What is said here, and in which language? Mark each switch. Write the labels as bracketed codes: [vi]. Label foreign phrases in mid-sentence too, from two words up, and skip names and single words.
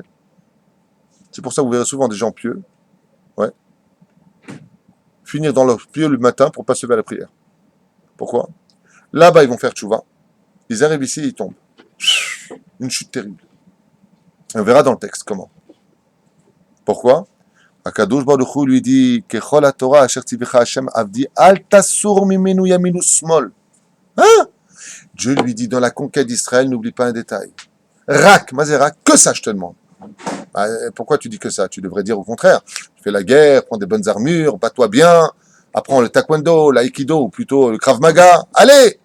[fr] C'est pour ça que vous verrez souvent des gens pieux, ouais, finir dans leur pieux le matin pour pas se lever à la prière. Pourquoi? Là-bas, ils vont faire Teshuvah. Ils arrivent ici, ils tombent. Une chute terrible. Et on verra dans le texte comment. [he] Pourquoi? הקדוש ברוך הוא [fr] lui dit [he] ככל התורה אשר צוך השם עבדי אל תסור ממנו ימין שמאל. [fr] Hein? Dieu lui dit dans la conquête d'Israël, n'oublie pas un détail. Rak, Mazera, que ça je te demande. Pourquoi tu dis que ça? Tu devrais dire au contraire. Fais la guerre, prends des bonnes armures, bats-toi bien, apprends le taekwondo, l'aïkido, ou plutôt le krav maga. Allez!